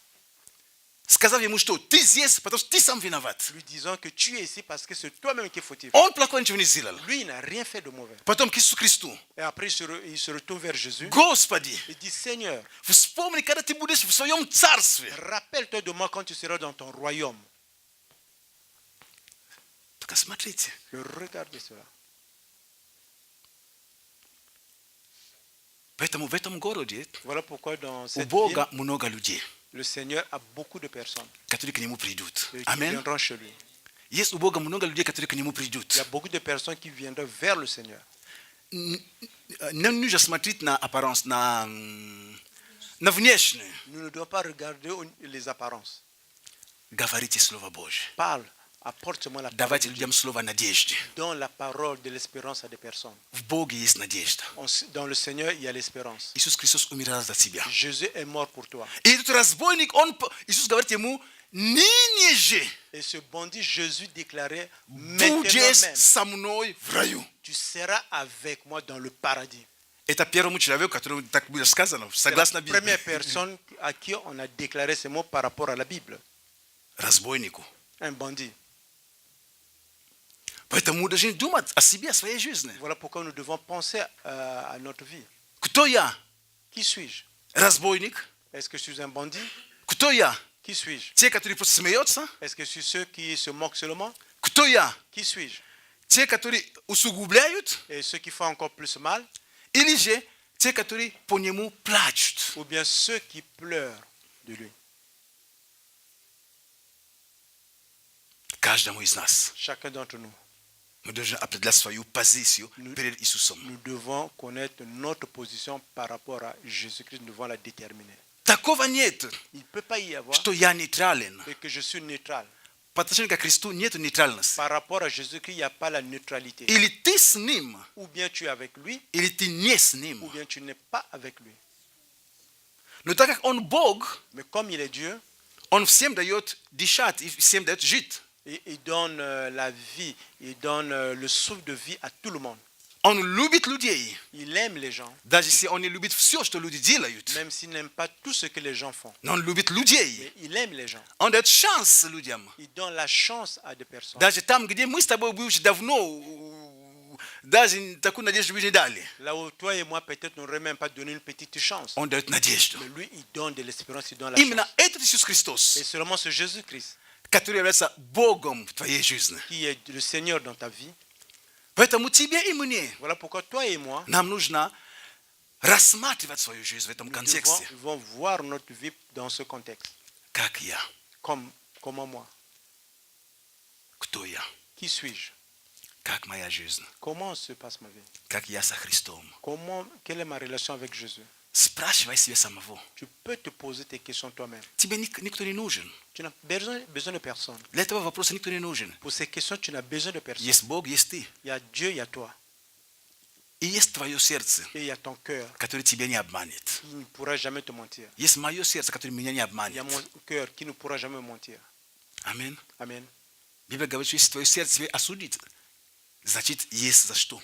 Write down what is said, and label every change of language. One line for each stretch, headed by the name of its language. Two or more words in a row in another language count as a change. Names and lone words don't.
Russian: сказав ему, что ты здесь, потому что ты сам виноват.
French: lui disant que tu es ici parce que c'est toi-même qui es fautif.
Russian: Он плохого ничего не сделал.
French: Lui, il n'a rien fait de mauvais.
Russian: Потом к Иисусу Христу.
French: Et après, il se retourne vers Jésus.
Russian: Господи,
French: Il dit, Seigneur,
Russian: вспомни, когда ты будешь в своем царстве.
French: rappelle-toi de moi quand tu seras dans ton royaume.
Russian: Только смотрите,
French: Regardez cela.
Russian: поэтому в этом городе
French: Voilà pourquoi dans
Russian: у
French: cette ville,
Russian: Бога много людей,
French: le Seigneur a beaucoup de personnes
Russian: которые к Нему придут.
French: qui
Russian: Аминь.
French: viendront chez lui.
Russian: Есть у Бога много людей, которые к Нему
French: Il
Russian: придут.
French: y a beaucoup de personnes qui viendront vers le Seigneur.
Russian: Не нужно смотреть на apparence, на внешнее.
French: Nous ne devons pas regarder les apparences.
Russian: Говорите Слово Божье.
French: Parle, apporte seulement la parole
Russian: Давайте
French: de Dieu.
Russian: людям слово надежды.
French: Donne la parole de l'espérance à des personnes.
Russian: В Боге есть надежда.
French: Dans le Seigneur, il y a l'espérance.
Russian: Иисус Христос умирал за тебя.
French: Jésus est mort pour toi.
Russian: И этот разбойник, Иисус говорит ему, ныне же
French: Et ce bandit, Jésus déclarait, maintenant
Russian: будешь
French: même,
Russian: со мной в раю.
French: tu seras avec moi dans le paradis.
Russian: Это первому человеку, которому так было сказано,
French: C'est
Russian: согласно
French: la
Russian: Библии.
French: première personne à qui on a déclaré ces mots par rapport à la Bible.
Russian: Разбойнику.
French: Un bandit.
Russian: Поэтому мы должны думать о себе, о своей жизни.
French: Voilà pourquoi nous devons penser à notre vie.
Russian: Кто я?
French: Qui suis-je?
Russian: Разбойник?
French: Est-ce que je suis un bandit?
Russian: Кто я?
French: Qui suis-je?
Russian: Те, которые просто смеются?
French: Est-ce que je suis ceux qui se moquent seulement?
Russian: Кто я?
French: Qui suis-je?
Russian: Те, которые усугубляют?
French: Et ceux qui font encore plus mal?
Russian: Или же те, которые по нему плачут?
French: Ou bien ceux qui pleurent de lui?
Russian: Каждому из нас
French: Chacun d'entre nous,
Russian: мы должны определять свою позицию перед Иисусом.
French: nous devons connaître notre position par rapport à Jésus-Christ. Nous devons la déterminer.
Russian: Такого нет,
French: Il ne peut pas y avoir
Russian: что я нейтрален.
French: et que je suis neutral.
Russian: По отношению к Христу нет нейтральности.
French: Par rapport à Jésus-Christ, il n'y a pas la neutralité.
Russian: Или ты с Ним,
French: Ou bien tu es avec lui,
Russian: или ты не с
French: ou
Russian: Ним.
French: bien tu n'es pas avec lui.
Russian: Но так как Он Бог,
French: Mais comme il est Dieu,
Russian: Он всем дает дышать и всем дает жить.
French: il donne la vie, il donne le souffle de vie à tout le monde.
Russian: Он любит людей,
French: Il aime les gens,
Russian: даже если Он не любит все, что люди делают.
French: même s'il n'aime pas tout ce que les gens font.
Russian: Но Он любит людей.
French: Mais il aime les gens.
Russian: Он дает шанс людям.
French: Il donne la chance à des personnes.
Russian: Даже там, где мы с тобой бывшие давно, даже такую надежду не дали.
French: Là où toi et moi, peut-être, n'aurions même pas donné une petite chance.
Russian: Он дает надежду.
French: Mais lui, il donne de l'espérance, il donne la
Russian: Именно
French: chance.
Russian: этот Иисус
French: Et
Russian: Христос,
French: seulement ce Jésus-Christ,
Russian: который является Богом в твоей жизни.
French: qui est le Seigneur dans ta vie.
Russian: Поэтому тебе и мне
French: Voilà pourquoi toi et moi,
Russian: нам нужно рассматривать свою жизнь в этом
French: nous
Russian: контексте.
French: devons voir notre vie dans ce contexte.
Russian: Как я?
French: Comment moi?
Russian: Кто я?
French: Qui suis-je?
Russian: Как моя жизнь?
French: Comment se passe ma vie?
Russian: Как я со Христом?
French: Quelle est ma relation avec Jésus?
Russian: Спрашивай себя самого.
French: Tu peux te poser tes questions toi-même.
Russian: Тебе никто не нужен.
French: Tu n'as besoin de personne.
Russian: Для этого вопроса никто не нужен.
French: Pour ces questions, tu n'as besoin de personne.
Russian: Есть Бог, есть ты.
French: Il y a Dieu, il y a toi.
Russian: И есть твое сердце,
French: Et il y a ton cœur
Russian: которое тебя не обманет.
French: qui ne pourra jamais te mentir.
Russian: Есть мое сердце, которое меня не
French: Il y a
Russian: обманет.
French: mon cœur qui ne pourra jamais mentir.
Russian: Аминь.
French: Amen.
Russian: Библия говорит, что если твое сердце тебя осудит, значит, есть за что